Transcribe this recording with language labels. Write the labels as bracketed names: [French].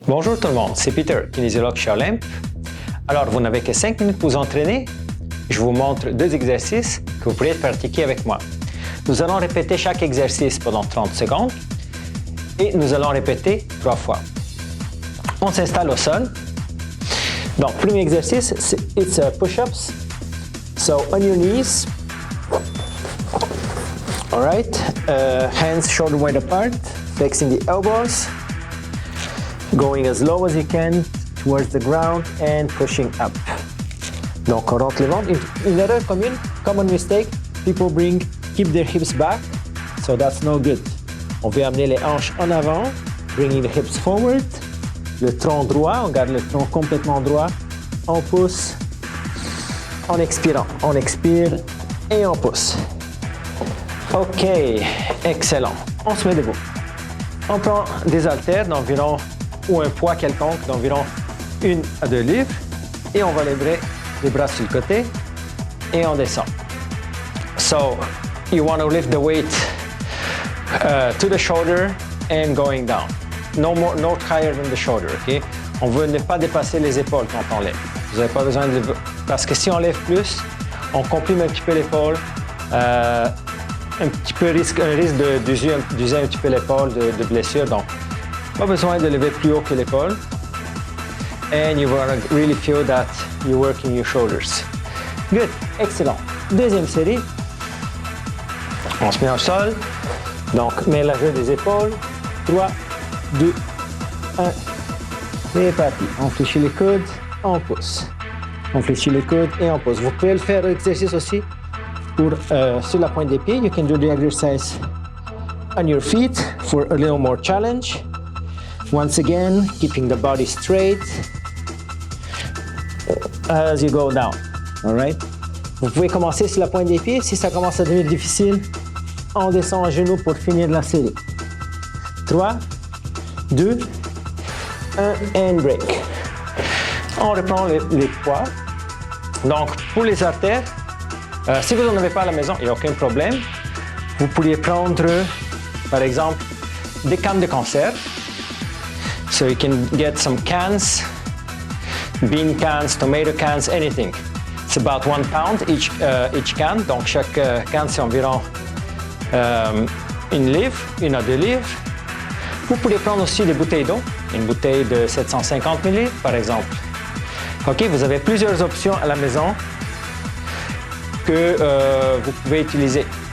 [French] Bonjour tout le monde, c'est Peter, kinésiologue chez Olympe. Alors, vous n'avez que 5 minutes pour vous entraîner. Je vous montre 2 exercices que vous pourriez pratiquer avec moi. Nous allons répéter chaque exercice pendant 30 secondes et nous allons répéter 3 fois. On s'installe au sol. Donc, premier exercice, [English] it's push-ups. So, on your knees. All right. Hands shoulder wide apart, flexing the elbows. Going as low as you can towards the ground and pushing up. [French] Donc, on rentre le ventre. Une erreur [English] common mistake, people keep their hips back, so that's no good. [French] On veut amener les hanches en avant, [English] bringing the hips forward. [French] Le tronc droit, on garde le tronc complètement droit. On pousse en expirant. On expire et on pousse. OK, excellent. On se met debout. On prend des haltères d'environ ou un poids quelconque d'environ 1 à 2 livres et on va lever les bras sur le côté et on descend. [English] So, you want to lift the weight to the shoulder and going down. No higher than the shoulder, OK? [French] On veut ne pas dépasser les épaules quand on lève. Vous n'avez pas besoin de... Parce que si on lève plus, on comprime un petit peu l'épaule, un risque d'user un petit peu l'épaule de blessure. Donc, pas besoin de lever plus haut que l'épaule. [English] And you want to really feel that you're working your shoulders. Good, excellent. [French] Deuxième série. On se met au sol. Donc, mélange des épaules. 3, 2, 1. C'est parti. On fléchit les coudes, on pousse. On fléchit les coudes et on pousse. Vous pouvez le faire l'exercice aussi sur la pointe des pieds. [English] You can do the exercise on your feet for a little more challenge. Once again, keeping the body straight as you go down. All right? [French] Vous pouvez commencer sur la pointe des pieds. Si ça commence à devenir difficile, on descend à genoux pour finir la série. [English] 3, 2, 1 and break. [French] On reprend les poids. Donc, pour les haltères, si vous n'en avez pas à la maison, il n'y a aucun problème. Vous pourriez prendre, par exemple, des cannes de conserve. [English] So you can get some cans, bean cans, tomato cans, anything. It's about 1 pound each can. [French] Donc chaque canne c'est environ 1 livre, 1 à 2 livres. Vous pouvez prendre aussi des bouteilles d'eau, une bouteille de 750 ml par exemple. OK, vous avez plusieurs options à la maison que vous pouvez utiliser.